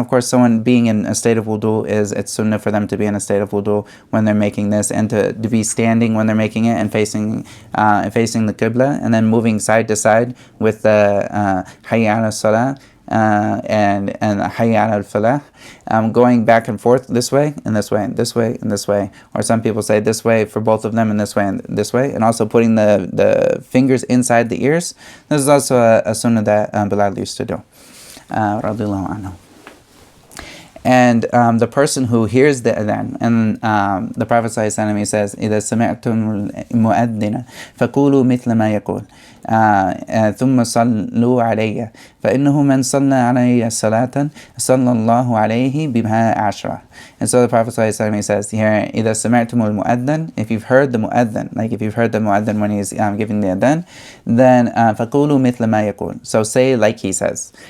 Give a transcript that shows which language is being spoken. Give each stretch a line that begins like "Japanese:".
English: Of course, someone being in a state of wudu, it's sunnah for them to be in a state of wudu when they're making this, and to be standing when they're making it, and facing the qibla, and then moving side to side with the hayya ala salah and hayya ala falah, going back and forth this way and this way and this way and this way, or some people say this way for both of them, and this way, and also putting the fingers inside the ears. This is also a sunnah that Bilal used to do, radiyallahu anhu. And the person who hears the adhan, and the Prophet ﷺ, he says,
Arabic: إِذَا سَمِعْتُمُ الْمُؤَذِّنَ فَقُولُوا مِثْلَ مَا يَقُولُ ثُمَّ صَلُّوا عَلَيَّ فَإِنَّهُ مَنْ صَلَّى عَلَيَّ صَلَاةً صَلَّى اللَّهُ عَلَيْهِ بِهَا عَشْرًا.
English: And so the Prophet ﷺ, he says here,
Arabic: إِذَا سَمِعْتُمُ الْمُؤَذِّنَ,
English: if you've heard the mu'adhin, like if you've heard the mu'adhin when he's giving the adhan, then
Arabic: فَقُولُوا مِثْلَ مَا يَقُولُ,
English: so say like he says.